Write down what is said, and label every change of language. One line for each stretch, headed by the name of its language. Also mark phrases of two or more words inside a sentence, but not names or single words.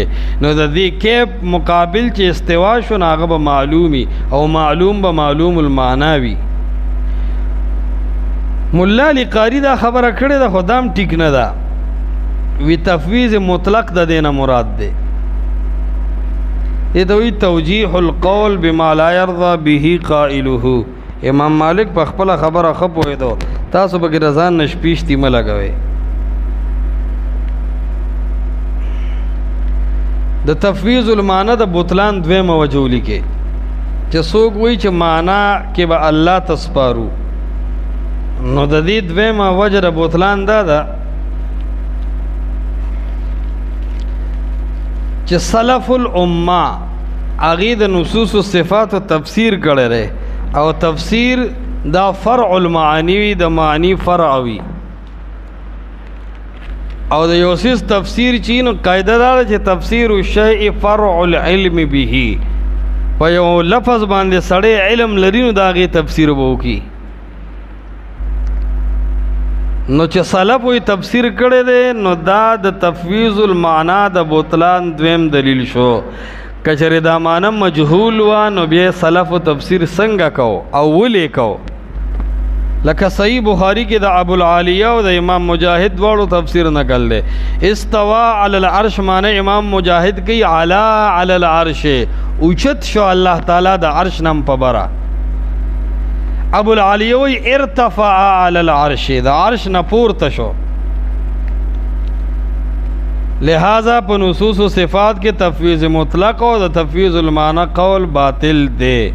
Pashto: نو د دې کیف مقابل چې استوا شو نو هغه به معلومي او معلوم به
Arabic: معلوم المعنا
Pashto: وي. مولا علی قاری دا خبره کړې ده، خو دا هم ټیک نه ده. وی
Arabic: تفویض مطلق
Pashto: د دې نه مراد دی. دې ته وایي
Arabic: توجیح القول بما لا یرضى به قائله.
Pashto: امام مالک په خپله خبره ښه پوهېدو تاسو به رضان نشپیشتی مه لګوئ. د
Arabic: تفویض المعنی
Pashto: د بطلان دویمه وجه ولیکئ چې څوک وایي چې معنا کې به الله ته سپارو، نو د دې دویمه وجه د بطلان دا ده چې
Arabic: سلف الامه
Pashto: هغې د نصوص و صفاتو تفسیر کړی دی او تفسیر دا
Arabic: فرع المعانی
Pashto: وي، د معنی فرع وي. او د یو څیز تفسیر چې نو قاعده دا ده چې
Arabic: تفسیر الشیء فرع العلم به،
Pashto: په یو لفظ باندې سړی علم لري نو د هغې تفسیر به وکړي. نو چې سلف وی تفسیر کړی دی نو دا د
Arabic: تفویض المعنا
Pashto: د بطلان دویم دلیل شو. کچره دا معنی مجهول وا نو بیا سلف تفسیر څنګه کو او ولې کو؟ لکه صحیح بخاری کې د ابو العالیہ او د امام مجاہد دواړو تفسیر نقل دی.
Arabic: استوا علی العرش
Pashto: معنی امام مجاہد کی
Arabic: علا علی العرش،
Pashto: اوچت شو الله تعالی د عرش نم په بره. ابو العالیہ وی
Arabic: ارتفع علی العرش،
Pashto: د عرش نه پورته شو. لہذا په
Arabic: نصوص و صفات
Pashto: کې
Arabic: تفویض مطلق
Pashto: او د
Arabic: تفویض المعنی
Pashto: قول باطل دی.